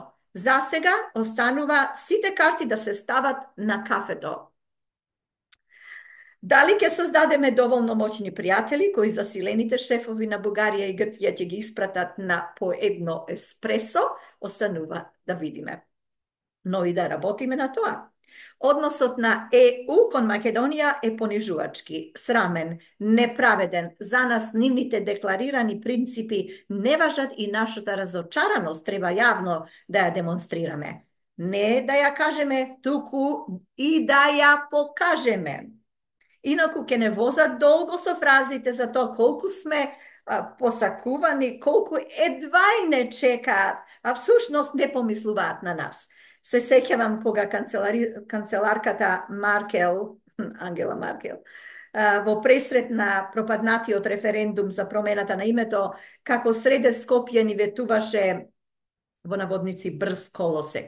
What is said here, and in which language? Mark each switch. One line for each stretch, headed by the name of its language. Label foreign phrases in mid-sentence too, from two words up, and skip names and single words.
Macedonian: За сега останува сите карти да се стават на кафето. Дали ќе создадеме доволно моćни пријатели кои засилените шефови на Бугарија и Грција ќе ги испратат на по едно еспресо, останува да видиме. Но и да работиме на тоа. Odnosot na EU kon Makedonija je ponižuvački, sramen, nepraveden. Za nas nimite deklarirani principi ne važat i naša ta razočaranost treba javno da ja demonstrirame. Ne da ja kažeme tuku i da ja pokažeme. Инаку ќе не возат долго со фразите за тоа колку сме посакувани, колку едва и не чекаат, а всушност не помислуваат на нас. Се сеќавам кога канцеларката Маркел, Ангела Маркел, во пресрет на пропаднатиот референдум за промената на името, како среде Скопје ни ветуваше во наводници брз колосек.